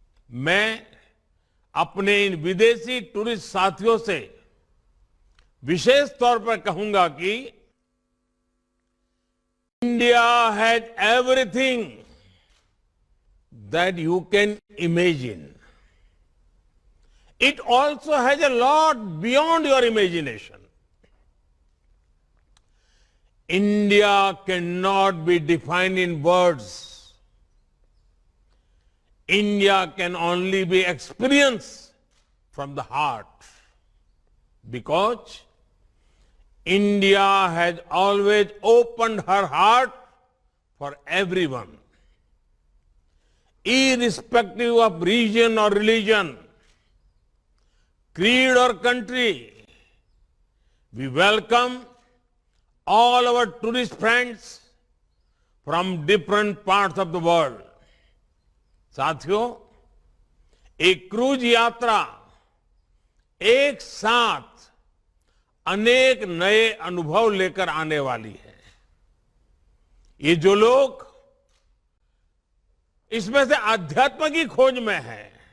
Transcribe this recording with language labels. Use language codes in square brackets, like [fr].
[hi] मैं अपने इन विदेशी टूरिस्ट साथियों से विशेष तौर पर कहूंगा कि [en] India has everything that you can imagine. It also has a lot beyond your imagination. India cannot be defined in words. India can only be experienced from the heart, because India has always opened her heart for everyone, irrespective of region or religion, creed or country. We welcome all our tourist friends from different parts of the world. [hi] साथियों, एक cruise यात्रा एक साथ अनेक नए अनुभव लेकर आने वाली है. ये जो लोग इसमें से आध्यात्म की खोज में हैं,